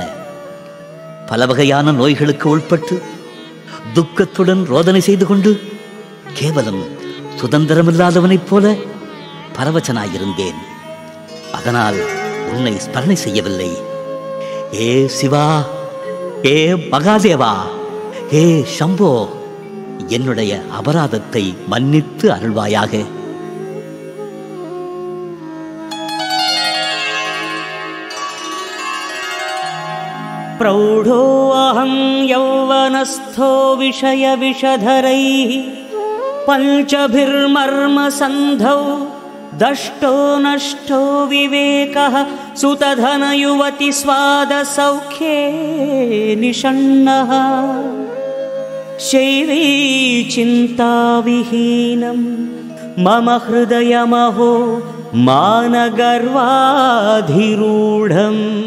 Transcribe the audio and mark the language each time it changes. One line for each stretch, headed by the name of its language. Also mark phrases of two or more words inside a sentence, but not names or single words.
Tamil: பல வகையான நோய்களுக்கு உட்பட்டு துக்கத்துடன் ரோதனை செய்து கொண்டு கேவலம் சுதந்திரமில்லாதவனைப் போல பரவசனாயிருந்தேன். அதனால் உன்னை ஸ்மரணை செய்யவில்லை. ஏ சிவா, ஏ மகாதேவா, ஏ சம்போ, என்னுடைய அபராதத்தை மன்னித்து அருள்வாயாக.
Sanskrit: प्रौढो अहं यौवनस्थो विषय विषधरैः पञ्चभिर्मर्मसन्धौ दष्टो नष्टो विवेकः सुतधनयुवति स्वादसौख्ये निषण्णः शैवी चिन्ताविहीनं मम हृदयमहो मानगर्वाधिरूढम्